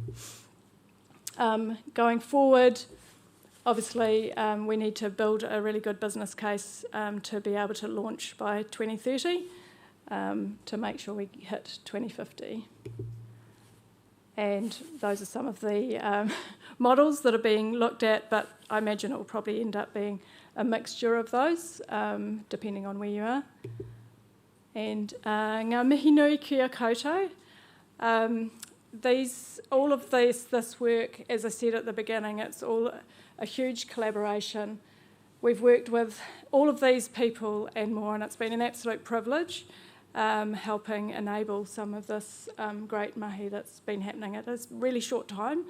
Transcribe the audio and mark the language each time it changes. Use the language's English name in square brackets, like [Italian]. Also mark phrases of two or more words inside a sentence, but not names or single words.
[English] Going forward, obviously, we need to build a really good business case to be able to launch by 2030 to make sure we hit 2050. And those are some of the models that are being looked at, but I imagine it will probably end up being a mixture of those, depending on where you are. [Māori] And ngā mihi nui kia koutou. [English] All of this work, as I said at the beginning, it's all a huge collaboration. We've worked with all of these people and more, and it's been an absolute privilege helping enable some of this great mahi that's been happening at a really short time.